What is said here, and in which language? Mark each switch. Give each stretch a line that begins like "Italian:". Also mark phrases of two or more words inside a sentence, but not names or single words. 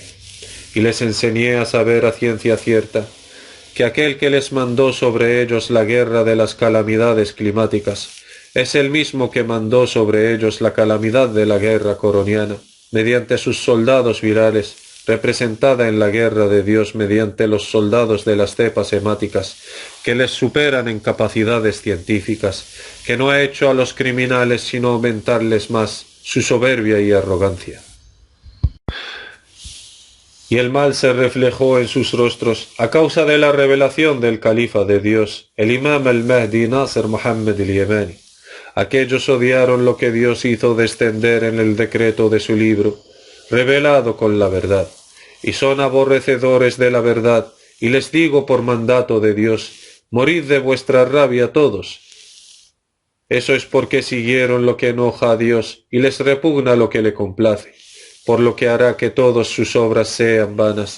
Spanish: Y les enseñé a saber a ciencia cierta que aquel que les mandó sobre ellos la guerra de las calamidades climáticas es el mismo que mandó sobre ellos la calamidad de la guerra coroniana, mediante sus soldados virales, representada en la guerra de Dios mediante los soldados de las cepas hemáticas, que les superan en capacidades científicas, que no ha hecho a los criminales sino aumentarles más su soberbia y arrogancia. Y el mal se reflejó en sus rostros a causa de la revelación del califa de Dios, el imam al-Mahdi Nasr Muhammad al-Yamani. Aquellos odiaron lo que Dios hizo descender en el decreto de su libro, revelado con la verdad, y son aborrecedores de la verdad, y les digo por mandato de Dios: morid de vuestra rabia todos. Eso es porque siguieron lo que enoja a Dios, y les repugna lo que le complace, por lo que hará que todas sus obras sean vanas.